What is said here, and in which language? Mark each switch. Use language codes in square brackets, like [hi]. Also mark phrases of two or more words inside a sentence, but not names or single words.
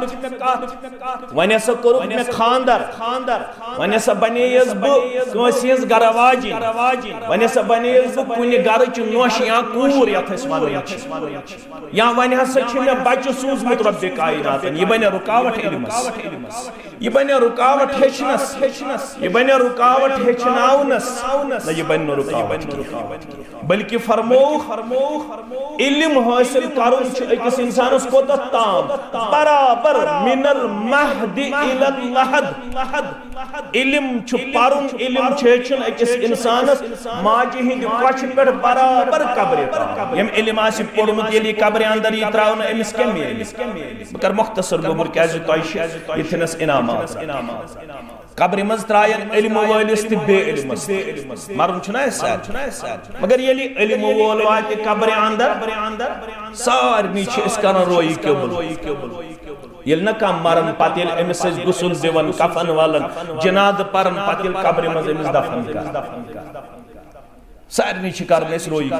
[ks] कत वनी हसा करो में खानदार वनी हसा बनेयस ब कोसियस गरवाजी वनी हसा बनेयस ब कुनि गर च नोश या कूर यथस वन या वनी हसा छ में बच्च सूजमत रब्बे कायनात ये बने रुकावट इल्मस ये बने रुकावट हेचनस ये बने रुकावट हेचनाउनस न ये बने रुकावट बल्कि फरमो इल्म हासिल करुन छ अकिस इंसानस कोता ताम बराबर [ar] من المهد إلى اللحد [ks] इल्म छ पारुन इल्म छेचन अकिस इंसानस माजे हिंद कछ पेट बराबर कब्र यम इल्म आसि पढ़मुत यली कब्र अंदर ये त्राउन एमिस के मेल बकर मुख्तसर गोबर क्याज तोइश इथनस इनामात कब्र मज त्रायन इल्म वालिस ते बे इल्मस मरन छना सर मगर यली इल्म वाल वाते कब्र अंदर सारनी छ इस करन रोई केबल यल न कम मरन पतिल एमिस गुसल दिवन कफन वालन जनाद परन पतिल कब्र मज एमिस दफन कर सारनी छ करन इस